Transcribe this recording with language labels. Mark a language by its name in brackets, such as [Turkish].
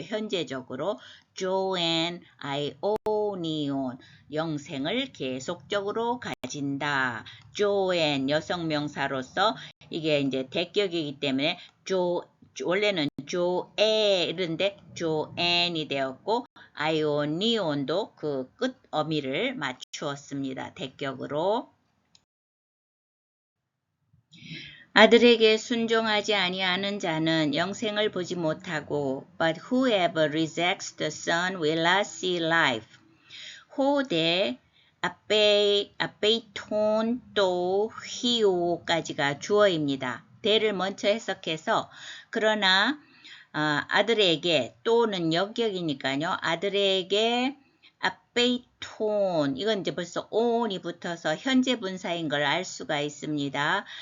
[Korean] 현재적으로 조엔 아이오니온 영생을 계속적으로 가진다. 조엔 여성명사로서 이게 이제 대격이기 때문에 원래는 조에 이런데 조앤이 되었고 아이오니온도 그 끝 어미를 맞추었습니다. 대격으로. 아들에게 순종하지 아니하는 자는 영생을 보지 못하고 [English] but whoever rejects the son will not see life. [Korean] 호대 아페이톤 또 히오까지가 주어입니다. 대를 먼저 해석해서 그러나 아들에게 또는 역격이니까요. 아들에게 아페이톤 이건 이제 벌써 on이 붙어서 현재 분사인 걸 알 수가 있습니다.